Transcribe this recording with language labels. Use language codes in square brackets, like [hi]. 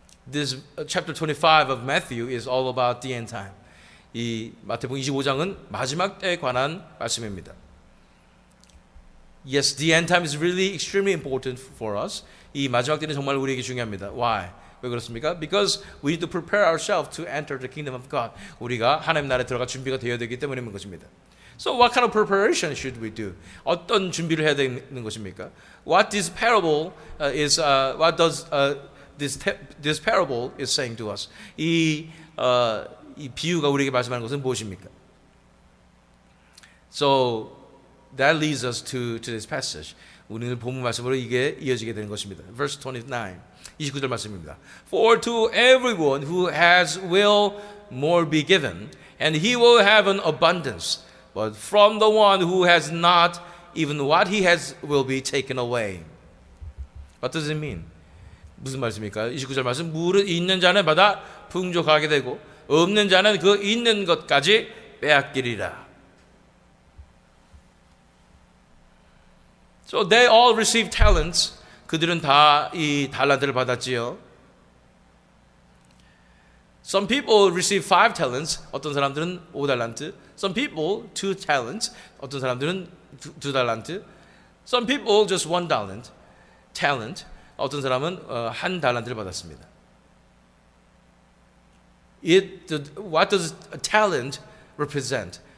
[en] This chapter 25 of Matthew is all about the end time. [ko] 이 마태복음 25장은 마지막 때에 관한 말씀입니다. [en] Yes, the end time is really extremely important for us. [ko] 이 마지막 때는 정말 우리에게 중요합니다. [en] Why? [ko] 왜 그렇습니까? [en] Because we need to prepare ourselves to enter the kingdom of God. [ko] 우리가 하나님 나라에 들어갈 준비가 되어야 되기 때문인 것입니다. [en] So what kind of preparation should we do? [ko] 어떤 준비를 해야 되는 것입니까? [en] What this parable what does this parable is saying to us? [ko] 이 비유가 우리에게 말씀하는 것은 무엇입니까? [en] So that leads us to this passage. [ko] 우리는 본문 말씀으로 이게 이어지게 되는 것입니다. [en] Verse 29, [ko] 29절 말씀입니다. [en] For to everyone who has will more be given, and he will have an abundance. But from the one who has not, even what he has will be taken away. What does it mean? [ko] 무슨 말씀입니까? 29절 말씀. 물은 있는 자는 받아 풍족하게 되고 없는 자는 그 있는 것까지 빼앗기리라. [en] So they all received talents. [ko] 그들은 다 이 달란트를 받았지요. [en] Some people receive 5 talents. [ko] 어떤 사람들은 5달란트. [en] Some people 2 talents. [ko] 어떤 사람들은 2 달란트. [en] Some people just 1 talent. [ko] 어떤 사람은 1 달란트를 받았습니다. [en] What does a talent represent?